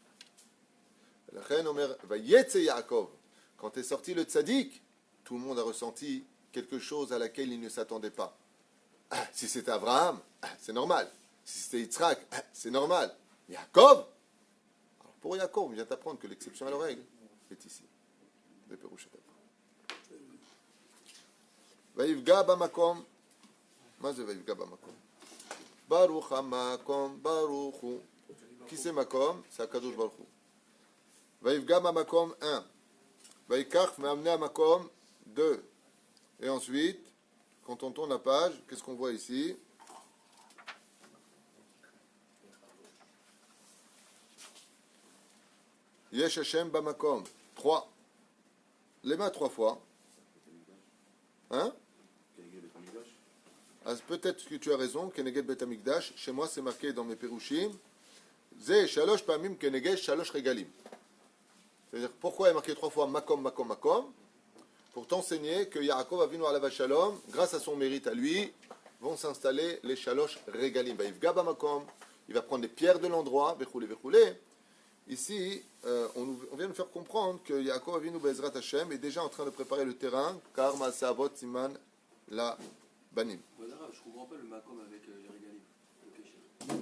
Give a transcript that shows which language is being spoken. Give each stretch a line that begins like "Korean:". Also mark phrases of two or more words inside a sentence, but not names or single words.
French: Quand est sorti le tzaddik, tout le monde a ressenti quelque chose à laquelle il ne s'attendait pas. Si c'était Abraham, c'est normal. Si c'était Yitzhak, c'est normal. Yaakov, alors pour Yaakov, on vient t'apprendre que l'exception à la règle est ici.
Hebrew: ויפגע במקום. מה זה ויפגע במקום? ברוך המקום, ברוך הוא.
French: Qui c'est
Hebrew: מקום? C'est הקדוש ברוך הוא. ויפגע במקום 1. ויקח מאמני המקום 2.
French: Et ensuite, quand on tourne la page, qu'est-ce qu'on voit ici?
Hebrew: יש השם במקום 3.
French: Les mains 3 fois. Hein? Peut-être que tu as raison,
Hebrew: כנגד בית המקדש.
French: Chez moi, c'est marqué dans mes Perushim.
Hebrew: זה שלש פעמים כנגד שלש רגלים.
French: C'est-à-dire, pourquoi il est marqué 3 fois makom, makom, makom? Pour t'enseigner que Yaakov Avinu
Hebrew: עליו השלום,
French: grâce à son mérite à lui, vont s'installer les
Hebrew: שלש רגלים. ויפגע במקום.
French: Il va prendre les pierres de l'endroit,
Hebrew: וכולי, וכולי.
French: Ici, on vient de faire comprendre que Yaakov Avinu
Hebrew: בעזרת השם
French: est déjà en train de préparer le terrain, car
Hebrew: מעשה אבות סימן לבנים.
French: Je ne comprends pas le makom avec les régalim, le péché.